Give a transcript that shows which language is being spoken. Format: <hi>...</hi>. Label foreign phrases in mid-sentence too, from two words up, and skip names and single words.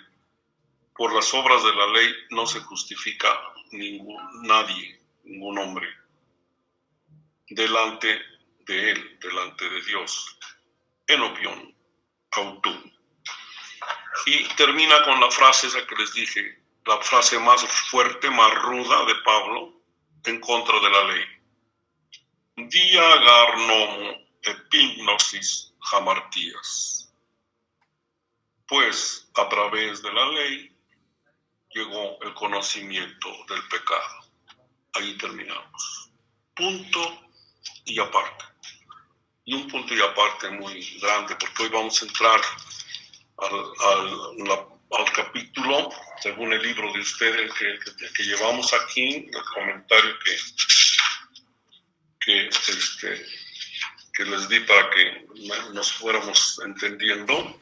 <es>Por las obras de la ley no se justifica nadie, ningún hombre, delante de él, delante de Dios.</es> <el>ἐνώπιον, αὐτοῦ.</el> <es>Y termina con la frase esa que les dije, la frase más fuerte, más ruda de Pablo en contra de la ley.</es> <el>διὰ γὰρ νόμου ἐπίγνωσις ἁμαρτίας.</el> <es>Pues a través de la ley llegó el conocimiento del pecado. Ahí terminamos. Punto y aparte. Y un punto y aparte muy grande, porque hoy vamos a entrar al capítulo, según el libro de ustedes que llevamos aquí, el comentario que les di para que nos fuéramos entendiendo.</es>